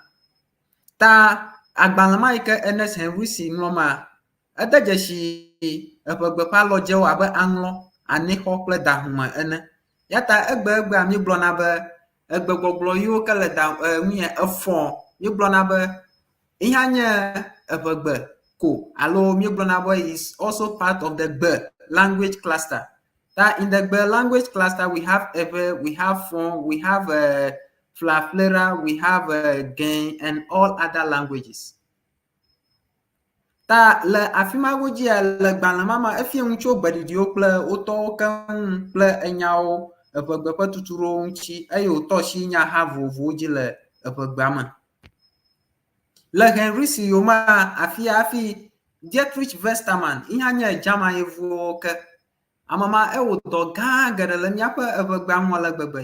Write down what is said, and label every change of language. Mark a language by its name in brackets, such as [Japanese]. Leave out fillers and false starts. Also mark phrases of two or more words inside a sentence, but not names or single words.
[Ewe] Ta agbalẽ ma yi ke Ernest Henrici ŋlɔ ma ede dzesi eʋegbe ƒe alɔdzewo abe aŋlɔ, anexɔ kple dahume ene. Ya ta egbea mígblɔna be egbegbɔgblɔ yiwo ke le efɔ mígblɔna be yi hã nye eʋegbe ko alo mígblɔna be [English] is also part of the Gbe language cluster. That in the Gbe language cluster we have Ewe, we have Fon, we have Flaflera, we have Gen and all other languages. [Ewe] Ta le afi ma godzia le gbalẽ ma efie ŋu tso gbeɖiɖiwo kple wotɔwo keŋ kple enyawo eʋegbe ƒe tutuɖowo ŋuti eye wòtɔ si nya ha vovovowo dzi le eʋegbea me. Le Henrici yoma afi Dietrich Westermann yi hã nye German yevuwo ke ame ma ewɔ dɔ gã geɖe le míaƒe eʋegbea ŋu le gbegbe.